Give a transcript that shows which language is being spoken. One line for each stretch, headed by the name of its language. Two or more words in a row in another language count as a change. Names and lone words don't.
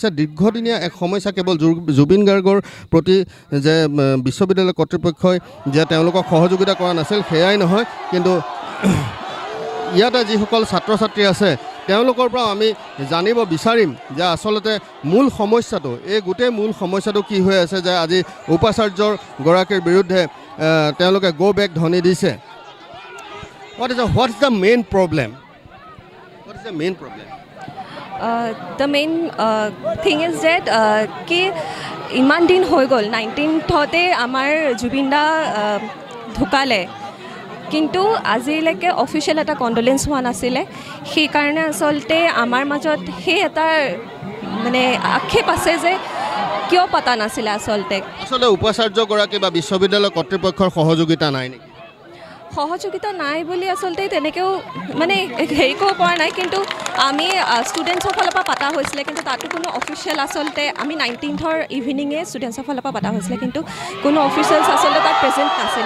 Assamese: দীৰ্ঘদিনীয়া এক সমস্যা কেৱল জুবিন গাৰ্গৰ প্ৰতি যে বিশ্ববিদ্যালয় কৰ্তৃপক্ষই যে তেওঁলোকক সহযোগিতা কৰা নাছিল সেয়াই নহয়, কিন্তু ইয়াতে যিসকল ছাত্ৰ ছাত্ৰী আছে তেওঁলোকৰ পৰা আমি জানিব বিচাৰিম যে আচলতে মূল সমস্যাটো এই গোটেই মূল সমস্যাটো কি হৈ আছে যে আজি উপাচাৰ্যগৰাকীৰ বিৰুদ্ধে তেওঁলোকে গো বেক ধ্বনি দিছে।
English: What is the main problem? What is the main problem? The main thing is that
Assamese: কি ইমান দিন হৈ গ'ল 19th আমাৰ জুবিন দা ঢুকালে কিন্তু আজিলৈকে অফিচিয়েল এটা কণ্ডোলেন্স হোৱা নাছিলে। সেইকাৰণে আচলতে আমাৰ মাজত সেই এটা মানে আক্ষেপ আছে যে কিয় পতা নাছিলে। আচলতে উপাচাৰ্যগৰাকী বা বিশ্ববিদ্যালয় কৰ্তৃপক্ষৰ সহযোগিতা নাই নেকি? সহযোগিতা নাই বুলি আচলতে তেনেকৈও মানে হেৰি কৰিব পৰা নাই, কিন্তু আমি ষ্টুডেণ্টছৰ ফালৰ পৰা পতা হৈছিলে, কিন্তু তাতো কোনো অফিচিয়েল আচলতে আমি 19th ইভিনিঙে ষ্টুডেণ্টছৰ ফালৰ পৰা পতা হৈছিলে, কিন্তু কোনো অফিচিয়েলছ আচলতে তাত প্ৰেজেণ্ট নাছিলে।